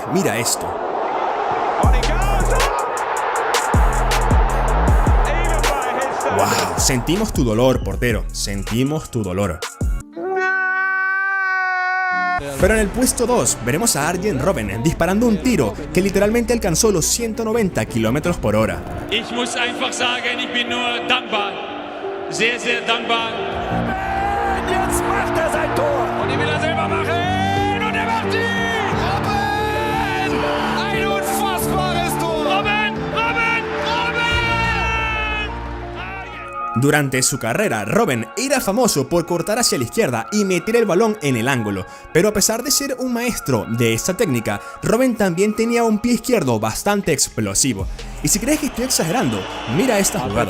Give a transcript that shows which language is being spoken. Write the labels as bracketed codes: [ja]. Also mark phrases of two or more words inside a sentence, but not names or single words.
[es] Mira esto. ¡Wow! Sentimos tu dolor, portero. Sentimos tu dolor. Pero en el puesto 2 veremos a Arjen Robben disparando un tiro que literalmente alcanzó los 190 km/h. [de] Ich muss einfach sagen, ich bin nur dankbar. Sehr, sehr dankbar. Jetzt macht sein Tor. Und ich will selber machen. Und macht sie. Robben! Ein unfassbares Tor. Robben! Robben! Robben! [es] Durante su carrera, Robben era famoso por cortar hacia la izquierda y meter el balón en el ángulo, pero a pesar de ser un maestro de esta técnica, Robben también tenía un pie izquierdo bastante explosivo. Y si crees que estoy exagerando, mira esta jugada.